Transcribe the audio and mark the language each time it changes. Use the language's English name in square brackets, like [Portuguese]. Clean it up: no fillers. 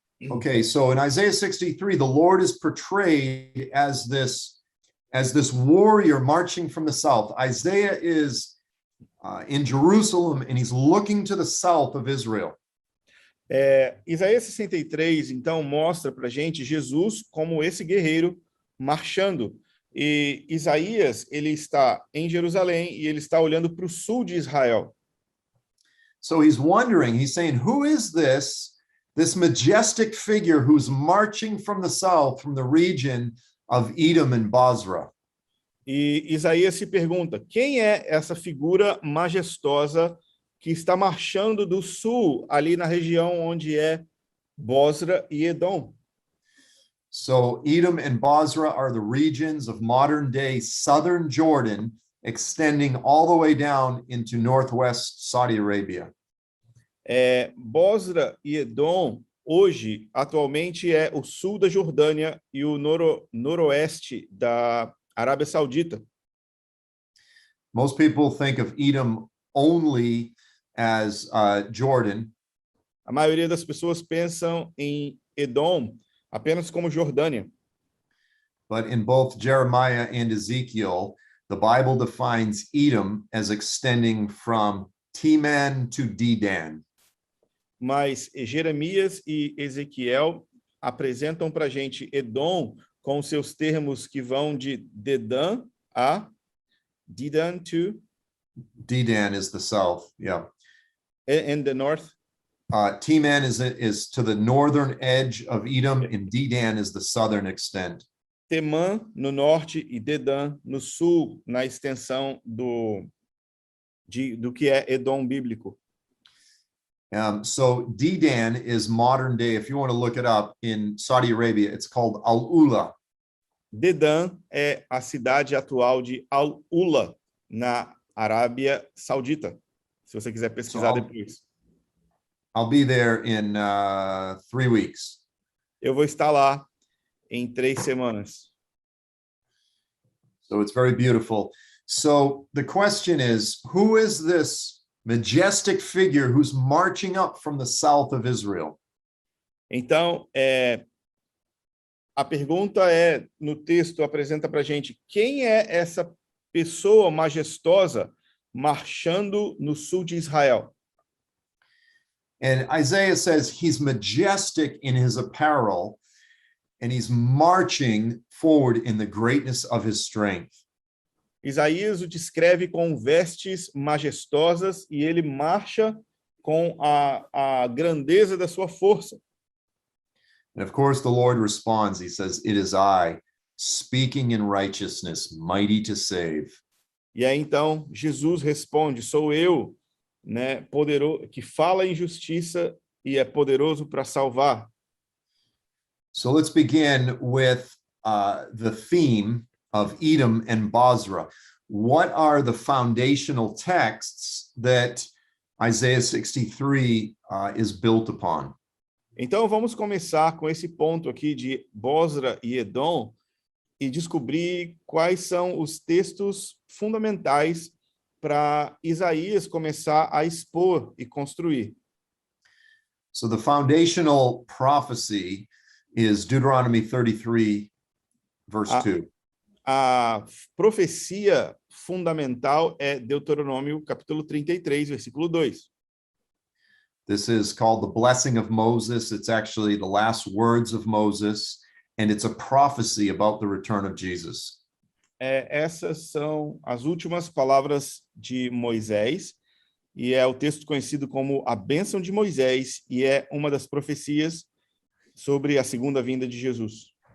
[English] Okay, so in Isaiah 63, the Lord is portrayed as this warrior marching from the south. Isaiah is in Jerusalem, and he's looking to the south of Israel. [Portuguese] Isaías 63, então, mostra para a gente Jesus como esse guerreiro marchando. E Isaías, ele está em Jerusalém e ele está olhando para o sul de Israel. [English] So he's wondering, he's saying, who is this majestic figure who's marching from the south, from the region of Edom and Bozrah? [Portuguese] E Isaías se pergunta, quem é essa figura majestosa que está marchando do sul, ali na região onde é Bozra e Edom? [English] So Edom and Bozrah are the regions of modern-day southern Jordan, extending all the way down into northwest Saudi Arabia. [Portuguese] Bozra e Edom hoje, atualmente, é o sul da Jordânia e o noroeste da Arábia Saudita. [English] Most people think of Edom only as Jordan, [Portuguese] A maioria das pessoas pensam em Edom apenas como Jordânia. [English] but in both Jeremiah and Ezekiel, the Bible defines Edom as extending from Teman to Dedan. [Portuguese] Mas Jeremias e Ezequiel apresentam para a gente Edom com seus termos que vão de Dedan a Dedan to [English] Dedan is the south, yeah. in the north. Teman is to the northern edge of Edom, and Dedan is the southern extent. [Portuguese] Temã no norte e Dedan no sul, na extensão do que é Edom bíblico. [English] So Dedan is modern day. If you want to look it up in Saudi Arabia, it's called Al-Ula. [Portuguese] Dedan é a cidade atual de Al-Ula, na Arábia Saudita, se você quiser pesquisar depois. [English] I'll be there in 3 weeks. [Portuguese] Eu vou estar lá em 3 semanas. [English] So it's very beautiful. So the question is, who is this majestic figure who's marching up from the south of Israel? [Portuguese] Então, a pergunta no texto apresenta para a gente quem é essa pessoa majestosa marchando no sul de Israel. [English] And Isaiah says he's majestic in his apparel, and he's marching forward in the greatness of his strength. [Portuguese] Isaías o descreve com vestes majestosas e ele marcha com a grandeza da sua força. [English] And of course, the Lord responds. He says, "It is I, speaking in righteousness, mighty to save." [Portuguese] E aí então Jesus responde: sou eu, né, poderoso, que fala em justiça e é poderoso para salvar. [English] So let's begin with the theme of Edom and Bozrah. What are the foundational texts that Isaiah 63 is built upon? [Portuguese] Então vamos começar com esse ponto aqui de Bozra e Edom e descobrir quais são os textos fundamentais para Isaías começar a expor e construir. [English] So the foundational prophecy is Deuteronomy 33, verse 2. [Portuguese] A profecia fundamental é Deuteronômio capítulo 33, versículo 2. [English] This is called the blessing of Moses. It's actually the last words of Moses, and it's a prophecy about the return of Jesus. [Portuguese] Essas são as últimas palavras de Moisés, e é o texto conhecido como a bênção de Moisés, e é uma das profecias sobre a segunda vinda de Jesus.